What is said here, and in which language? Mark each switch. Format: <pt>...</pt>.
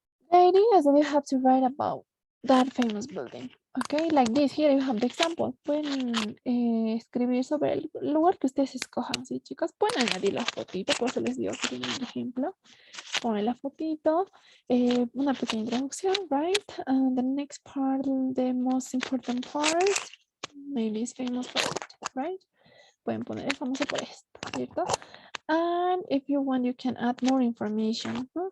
<en>The idea is that you have to write about that famous building. Okay, like this, here you have the example.</en> <es>Pueden escribir sobre el lugar que ustedes escojan, ¿sí, chicos? Pueden añadir la fotito, por eso les digo que tienen un ejemplo. Ponen la fotito, una pequeña introducción, right?</es> <en>The next part, the most important part, maybe is famous for it, right?</en> <es>Pueden poner el famoso por esto, ¿cierto?</es> <en>And if you want, you can add more information,</en> <es>¿no?</es>